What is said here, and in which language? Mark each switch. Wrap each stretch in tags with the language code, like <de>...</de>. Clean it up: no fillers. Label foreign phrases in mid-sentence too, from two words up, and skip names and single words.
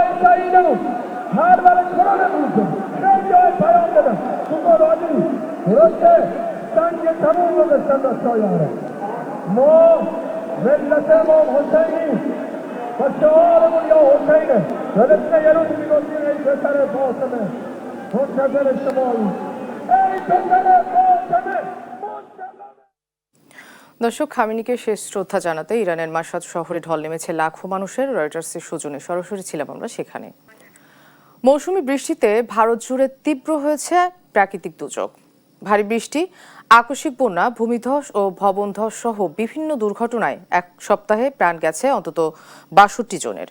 <fa>شهیدمون حمل کنانمون کنیم خیلی های پیام بدم تو مرادی درسته سنگ تموم رو بستن دستای آره ما ملت امام حسینی و شعارمون یا حسینه یادتونه یه روز میگفتیم ای پسر فاطمه منتظر شمایی ای پسر فاطمه</fa> <bn>দর্শক, খামেনিকে শেষ শ্রদ্ধা জানাতে ইরানের মাশহাদ শহরে ঢল নেমেছে লাখো মানুষের। রয়টার্সের সৌজন্যে সরাসরি ছিলাম আমরা সেখানে। মৌসুমী বৃষ্টিতে ভারত জুড়ে তীব্র হয়েছে প্রাকৃতিক দুর্যোগ। ভারী বৃষ্টি, আকস্মিক বন্যা, ভূমিধস ও ভবনধস সহ বিভিন্ন দুর্ঘটনায় এক সপ্তাহে প্রাণ গেছে অন্তত ৬২ জনের।</bn>